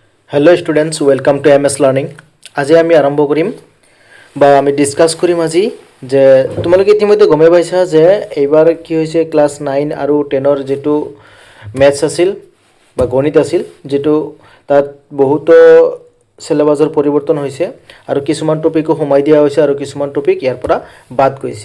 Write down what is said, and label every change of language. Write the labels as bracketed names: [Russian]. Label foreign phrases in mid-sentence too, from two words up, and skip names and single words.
[English] Hello students welcome to MS Learning. [Assamese] আজ আমি আৰম্ভ কৰিম বা আমি ডিছকাছ কৰিম আজি যে তোমালোকে ইতিমধ্যে গমে পাইছা যে এইবাৰ কি হৈছে ক্লাস 9 আৰু 10 ৰ যেটো ম্যাথছ আছিল বা গণিত আছিল যেটো তাত বহুত সিলেবাসৰ পৰিৱৰ্তন হৈছে আৰু কিছুমান টপিকো সোমাই দিয়া হৈছে আৰু কিছুমান টপিক ইয়াৰ পৰা বাদ গৈছে।